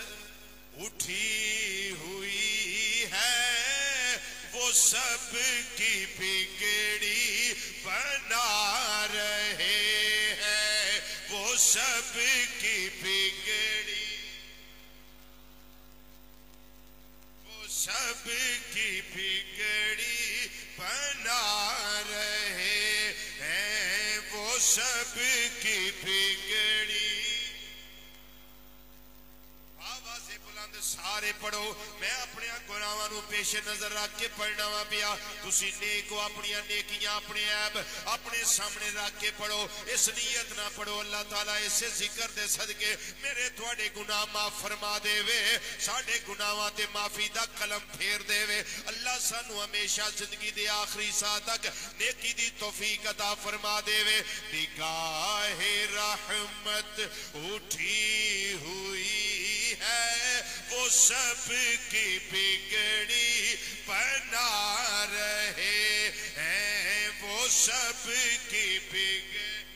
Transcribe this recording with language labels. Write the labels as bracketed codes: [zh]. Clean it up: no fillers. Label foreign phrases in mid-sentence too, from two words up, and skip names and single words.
[ur] اٹھی ہوئی ہے، وہ سب کی بگڑی بنا رہے ہیں، وہ سب کی بگڑی، وہ سب کی بگڑی بنا رہے ہیں، وہ سب کی بگڑی۔ [pa] آواز بلند سارے پڑھو، میں اپنے گناہاں نو پیش نظر رکھ کے پڑھنا وا پیا، تسی نیکو اپنی نیکیاں اپنے عیب اپنے سامنے رکھ کے پڑھو، اس نیت نہ پڑھو اللہ تعالیٰ اس ذکر دے صدقے میرے تھوڑے گناہ معاف فرما دے وے، ساڈے گناہاں تے معافی دا قلم پھیر دے وے، اللہ سانو ہمیشہ زندگی دے آخری ساہ تک نیکی دی توفیق عطا فرما دے وے۔ [ur] نگاہ رحمت اٹھی ہوئی ہے، وہ سب کی بگڑی بنا رہے ہیں، وہ سب کی بگڑی،